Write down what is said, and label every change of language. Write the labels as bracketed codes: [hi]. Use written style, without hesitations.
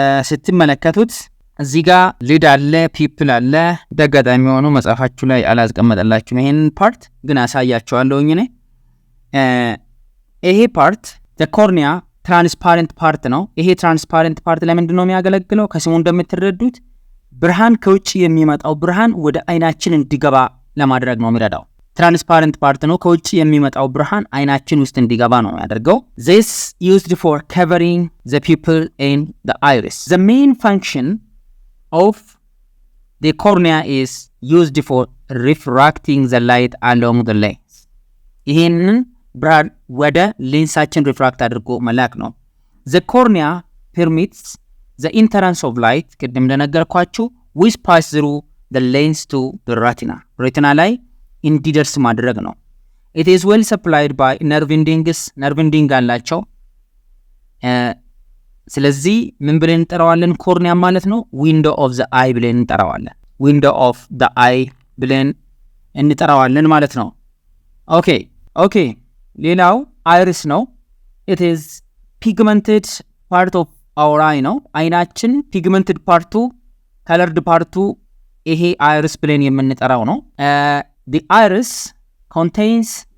[am] ስትመለከቱት እዚህ ጋር ሊድ አለ፣ ፒፕል አለ። ደጋጣሚ ሆኖ መጻፋችሁ ላይ አላስቀመጠላችሁም። ይሄን ፓርት ግን አሳያችኋለሁ እኔ። ይሄ ፓርት ኮርኒያ ትራንስፓረንት ፓርት ነው። ይሄ ትራንስፓረንት ፓርት ለምንድን ነው የሚያገለግለው? ከስሙ እንደምትረዱት ብርሃን ከውጭ የሚመጣው ብርሃን ወደ አይናችን እንዲገባ ለማድረግ ነው የሚረዳው። ትራንስፓረንት ፓርት ነው። ከውጭ የሚመጣው ብርሃን አይናችን ውስጥ እንዲገባ ነው የሚያደርገው። [en] this used for covering the pupil and the iris. the main function of the cornea is used for refracting the light along the lens. [am] ይሄንን ብርሃን ወደ ሌንሳችን ሪፍራክት አድርጎ መላክ ነው። [en] the cornea permits the entrance of light [am] ቅድም እንደነገርኳችሁ [en] which pass through the lens to the retina. [am] retina ላይ እንዲደርስ ማድረግ ነው። [en] it is well supplied by nerve endings. [am] nerve ending አላቸው። ስለዚህ ምን ብለን እንጠራዋለን? ኮርኒያ ማለት ነው [en] window of the eye [am] ብለን እንጠራዋለን። window of the eye ብለን እንጠራዋለን ማለት ነው። ኦኬ ሌላው አይሪስ ነው። [en] it is pigmented part of our eye [am] ነው። አይናችን pigmented ፓርቱ colored ፓርቱ ይሄ አይሪስ ብለን የምንጠራው ነው። [en] the iris contains